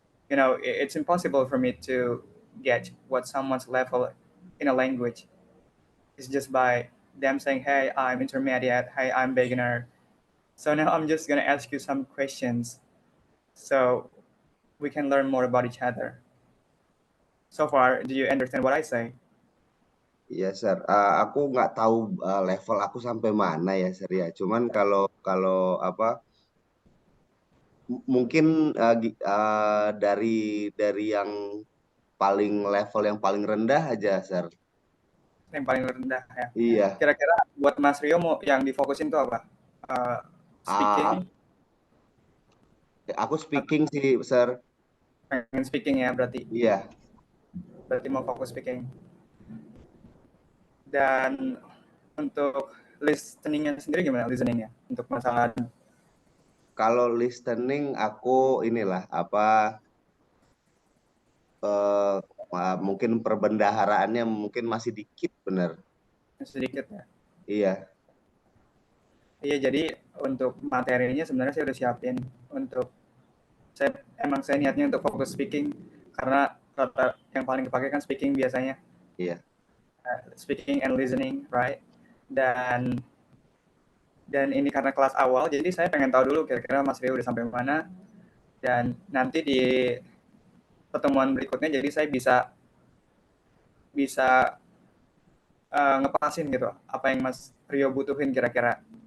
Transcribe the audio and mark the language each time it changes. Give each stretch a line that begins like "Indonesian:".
English: You know, it's impossible for me to get what someone's level in a language. It's just by them saying, hey, I'm intermediate, hey, I'm beginner. So now I'm just gonna ask you some questions so we can learn more about each other. So far, do you understand what I say?
Indonesian: Iya, Sir. Aku nggak tahu level aku sampai mana ya, Sir ya. Cuman kalau kalau apa mungkin dari yang paling level yang paling rendah aja, Sir. Yang paling rendah ya. Iya. Kira-kira buat Mas Rio mau yang difokusin tuh apa? Uh, Ah, Speaking, aku speaking sih, Sir. pengen speaking ya berarti. Iya. Berarti mau fokus speaking. Dan untuk listeningnya sendiri gimana listeningnya? Untuk masalah Kalau listening aku inilah apa eh, mungkin perbendaharaannya mungkin masih dikit, bener. sedikit ya. Iya. Iya, jadi untuk materinya sebenarnya saya udah siapin untuk saya niatnya untuk fokus speaking karena rata yang paling dipakai kan speaking biasanya. Iya.
English: Speaking and listening, right?
Indonesian: Dan ini karena kelas awal, jadi saya pengen tahu dulu kira-kira Mas Rio udah sampai mana dan nanti di pertemuan berikutnya jadi saya bisa bisa ngepasin gitu apa yang Mas Rio butuhin kira-kira.